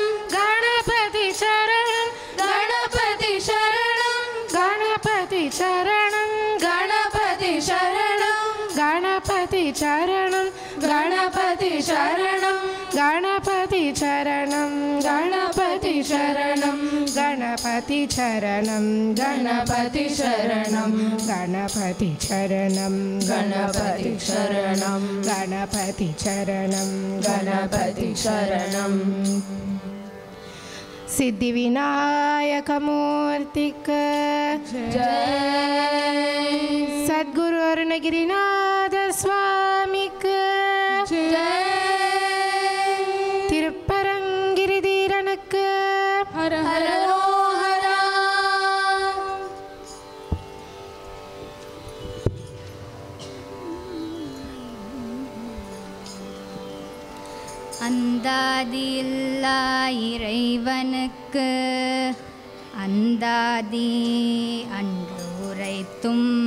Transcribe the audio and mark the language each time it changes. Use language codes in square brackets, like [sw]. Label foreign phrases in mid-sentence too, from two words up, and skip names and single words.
[ta] கணபதி சரணம் கணபதி சரணம் கணபதி சரணம் கணபதி சரணம் கணபதி சரணம் கணபதி சரணம் கணபதி சரணம் கணபதி சரணம் கணபதி சரணம் கணபதி சரணம் கணபதி சரணம் கணபதி சரணம் கணபதி சரணம் கணபதி சரணம் சித்தி விநாயக மூர்த்திக் ஜெய் சத்குரு அருணகிரிநாத ஸ்வாமிக் ஜெய் திருப்பரங்கிரிதீரனக் ஹர ஹர ஹரா அந்தாதியில்லா இறைவனுக்கு அந்தாதி அன்று உரைத்தும்